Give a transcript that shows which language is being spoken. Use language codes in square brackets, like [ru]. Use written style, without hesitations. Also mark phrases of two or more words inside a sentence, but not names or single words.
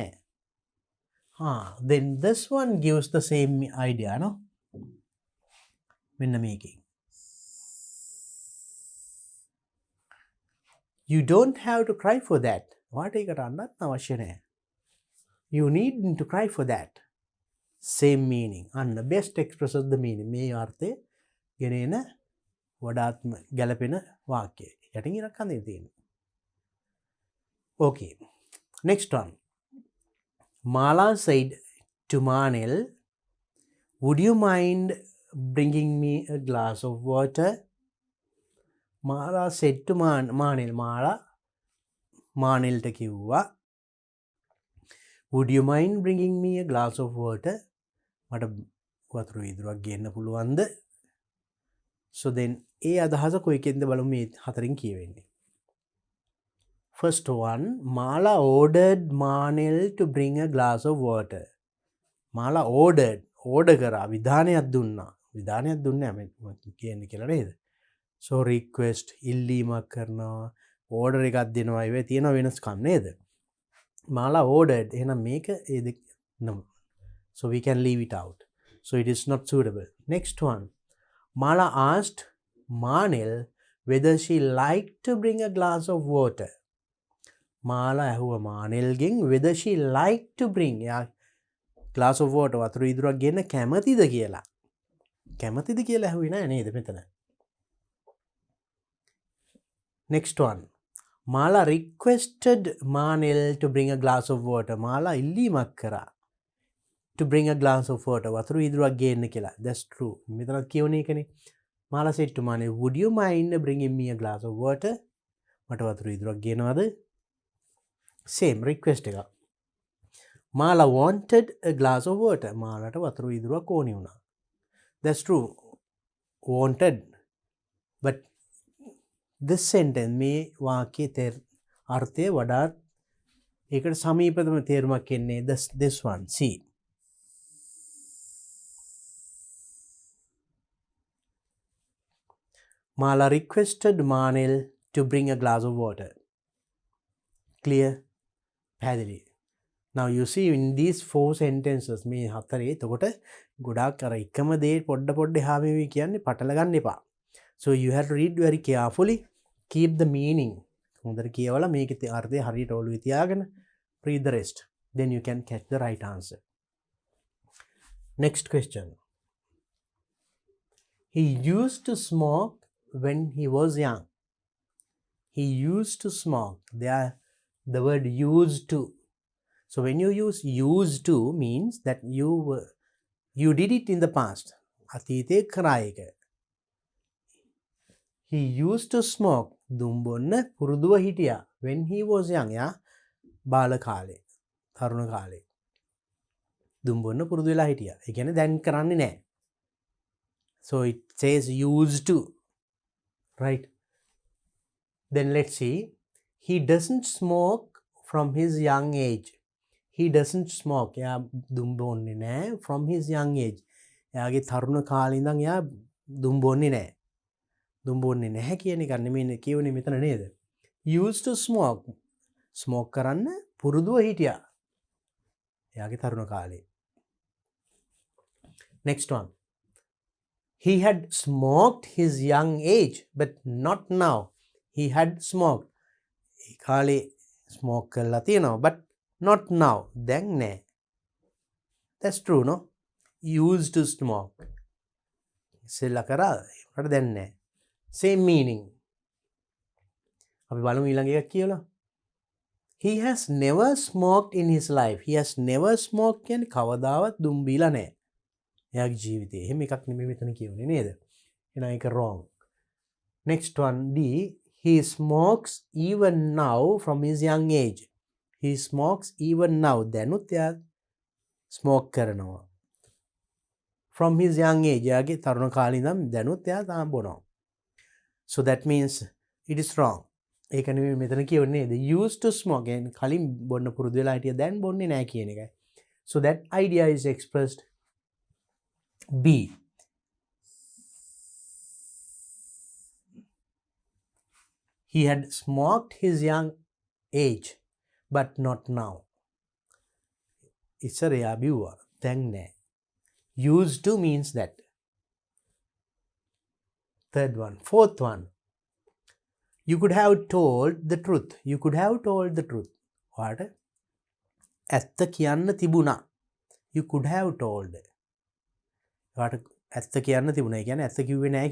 [en] Then this one gives the same idea, no? [si] මෙන්න මේකේ. [en] You don't have to cry for that. [si] ඔයාලට ඒකට අඬන්න අවශ්‍ය නෑ. [en] You needn't to cry for that. Same meaning. And best expresses the meaning. [si] මේ අර්ථය ගෙනෙන වඩාත්ම ගැලපෙන වාක්‍යය. යටින් ඉරක් අඳින්න තියෙනවා. [en] Okay. Next one. Mala said to Manil, would you mind bringing me a glass of water? Mala said to Manil. [si] Mala Manilට කිව්වා, [en] would you mind bringing me a glass of water? [si] මට වතුර වීදුරුවක් ගේන්න පුළුවන්ද? [en] So then [si] ඒ අදහස කොයිකෙන්ද බලමු මේ හතරින් කියවෙන්නේ. [en] First one, Mala ordered Manil to bring a glass of water. [si] Mala [en] ordered, order [si] කරා, විධානයක් දුන්නා. විධානයක් දුන්නේ නැහැ කියන්නේ කියලා නේද? [en] So request, [si] ඉල්ලීමක් කරනවා, order එකක් දෙනවා, ඒවේ තියෙන වෙනස්කම් නේද? Mala ordered, එහෙනම් මේක no. [en] So we can leave it out. So it is not suitable. Next one, Mala asked Manil whether she liked to bring a glass of water. Mala [si] ඇහුවා මානෙල්ගෙන් [en] whether she liked to bring a glass of water, [si] වතුර වීදුරුවක් ගෙන්න කැමතිද කියලා. කැමතිද කියලා ඇහුවේ නෑ නේද මෙතන? [en] Next one, Mala requested Manil to bring a glass of water. Mala [si] ඉල්ලීමක් කරා [en] to bring a glass of water. [si] වතුර වීදුරුවක් ගේන්න කියලා. [en] That's true. [si] මෙතනත් කියවනේ එකනේ. [en] Mala said to Manil, would you mind bringing me a glass of water? [si] මට වතුර වීදුරුවක් ගේනවද? [en] Same request එක. Mala wanted a glass of water. [si] Malaට වතුර වීදුරුවක් ඕනි වුණා. [en] That's true. Wanted. But this sentence [si] මේ වාක්‍යයේ අර්ථය වඩාත් ඒකට සමීපතම තේරුමක් එන්නේ [en] this one. See. Mala requested Manil to bring a glass of water. Clear? පැහැදිලි. Now you see in these four sentences [si] මේ හතරේ එතකොට ගොඩාක් අර එකම දේ පොඩ එහා මෙවි කියන්නේ පටල ගන්න එපා. [en] So you have to read very carefully, keep the meaning. [si] හොඳට කියවලා මේකේ අර්ථය හරියට ඔළුවේ තියාගෙන [en] read the rest. Then you can catch the right answer. Next question. He used to smoke when he was young. He used to smoke. There the word used to. So when you use used to means that you did it in the past. [si] අතීතේ කරා එක. [en] He used to smoke. [si] දුම්බොන්න පුරුදුව හිටියා. [en] When he was young. [si] යා බාල කාලේ. තරුණ කාලේ. දුම්බොන්න පුරුදු වෙලා හිටියා. ඒ කියන්නේ දැන් කරන්නේ නැහැ. [en] So it says used to. Right? Then let's see. He doesn't smoke from his young age. He doesn't smoke. [si] එයා දුම් බොන්නේ නැහැ [en] from his young age. [si] එයාගේ තරුණ කාලේ ඉඳන් එයා දුම් බොන්නේ නැහැ. දුම් බොන්නේ නැහැ කියන එක නෙමෙයි කියවනේ මෙතන නේද? [en] Used to smoke. Smoke [si] කරන්න පුරුදුව හිටියා. එයාගේ තරුණ කාලේ. [en] Next one. He had smoked his young age but not now. He had smoked. [si] ඒ කාලේ smoke කරලා තියෙනවා [en] but not now. [si] දැන් නෑ. [en] That's true, no? Used to smoke. [si] ඉස්සෙල්ලා කරා ඒකට දැන් නෑ. [en] Same meaning. [si] අපි බලමු ඊළඟ එකක් කියලා. [en] He has never smoked in his life. He has never smoked [si] කියන්නේ කවදාවත් දුම් බීලා නෑ. එයාගේ ජීවිතේ. එහෙම එකක් නෙමෙයි මෙතන කියවනේ නේද? එහෙනම් ඒක wrong. [en] Next one D. He smokes even now from his young age. he smokes even now [si] දැනුත් එයා ස්මෝක් කරනවා [en] from his young age [si] එයාගේ තරුණ කාලේ ඉඳන් දැනුත් එයා තාම බොනවා [en] so that means it is wrong [si] ඒක නෙමෙයි මෙතන කියවන්නේ [en] the used to smoke and [si] කලින් බොන්න පුරුදු වෙලා හිටිය දැන් බොන්නේ නැහැ කියන එකයි [en] so that idea is expressed B he had smoked his young age but not now [si] ඉස්සර එයා බිව්වා දැන් නෑ [en] used to means that third one fourth one you could have told the truth you could have told the truth what [si] ඇත්ත කියන්න තිබුණා [en] you could have told what [si] ඇත්ත කියන්න තිබුණා කියන්නේ ඇත්ත කිව්වේ නෑ